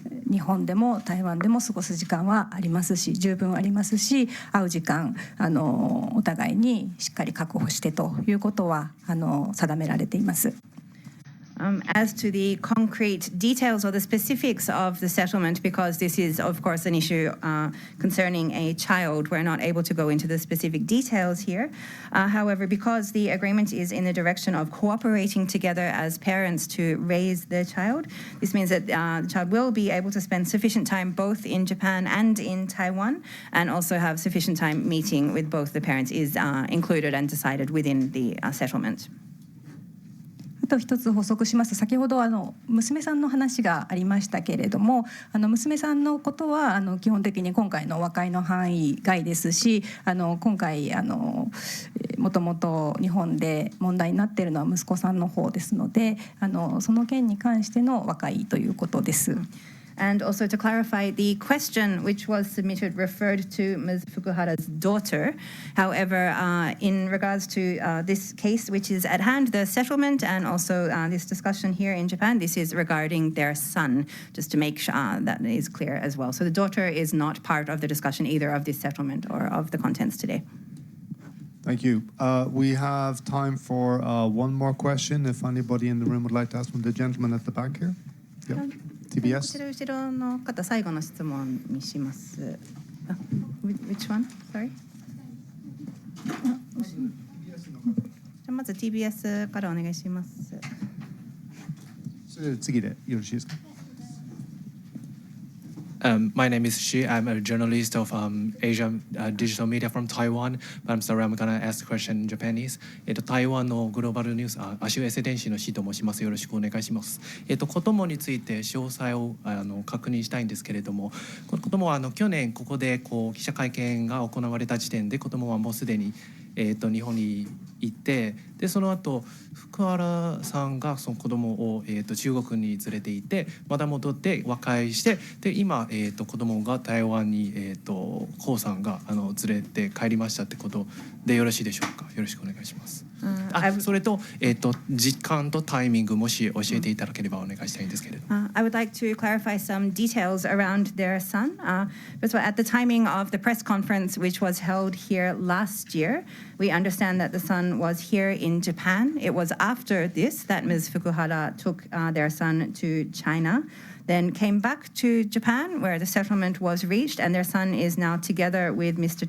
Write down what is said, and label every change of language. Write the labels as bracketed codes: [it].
[ja] 日本でも台湾でも過ごす時間はありますし、十分ありますし、会う時間お互いにしっかり確保してということは定められています。 [en] As to the concrete details or the specifics of the settlement, because this is, of course, an issue concerning a child, we're not able to go into the specific details here. However, because the agreement is in the direction of cooperating together as parents to raise the child, this means that the child will be able to spend sufficient time both in Japan and in Taiwan, and also have sufficient time meeting with both the parents is included and decided within the settlement. [ja] あと一つ補足します。先ほど娘さんの話がありましたけれども、娘さんのことは基本的に今回の和解の範囲外ですし、今回もともと日本で問題になっているのは息子さんの方ですので、その件に関しての和解ということです。 [en] And also to clarify, the question which was submitted referred to Ms. Fukuhara's daughter. However, in regards to this case which is at hand, the settlement and also this discussion here in Japan, this is regarding their son, just to make sure that is clear as well. So the daughter is not part of the discussion either of this settlement or of the contents today. Thank you. We have time for one more question. If anybody in the room would like to ask one, the gentleman at the back here. Yep. TBS. [ja] 後ろの方、最後の質問にします。 [en] Which one? Sorry? [ja] じゃまず TBS からお願いします。それで次でよろしいですか。 [en] My name is Xu. I'm a journalist of Asian digital media from Taiwan. But I'm sorry, I'm gonna ask the question in Japanese. [ja] 台湾のグローバルニュース、アシュエセ電子のシーと申します。よろしくお願いします。子供について詳細を確認したいんですけれども、この子供は去年ここで記者会見が行われた時点で子供はもうすでに日本に行って、でその後福原さんがその子供を中国に連れて行ってまた戻って和解して、で今子供が台湾に江さんが連れて帰りましたってことでよろしいでしょうか。よろしくお願いします。それと時間とタイミングもし教えていただければお願いしたいんですけれど。 [en] I would like to clarify some details around their son. First of all, at the timing of the press conference which was held here last year, we understand that the son was here in Japan. It was after this that Ms. Fukuhara took their son to China, then came back to Japan where the settlement was reached, and their son is now together with Mr.